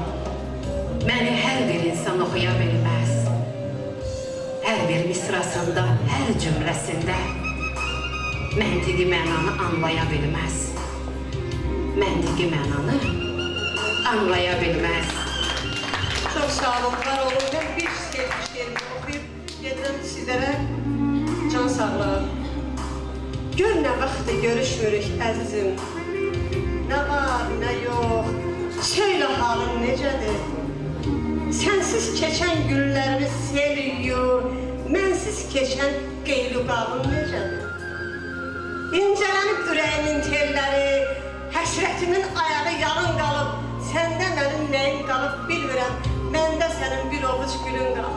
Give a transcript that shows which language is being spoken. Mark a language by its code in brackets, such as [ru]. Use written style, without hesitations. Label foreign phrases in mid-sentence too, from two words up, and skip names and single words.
[az] Məni hər bir insan oxuya bilməz. Hər bir misrasında, hər cümləsində məntiqi mənanı anlaya bilməz. Məntiqi mənanı anlaya bilməz. [tr] Çok sağ olun, var olun. Ben bir şiirimi okuyup gedirəm sizlere. Can sağlığı. [az] Gör ne vaxtı görüşmürük əzizim. [tr] Ne var, ne yok. Söyle halın necədir? [az] Sensiz keçən günlərimi sel yuyur. Mənsiz keçən qeyluqalın necədir? İncələnib ürəyimin telləri, həsrətimin ayağı yalın qalıb. Səndə mənim nəyim qalıb bilmirəm, məndə sənin bir ovuc gülün qalıb.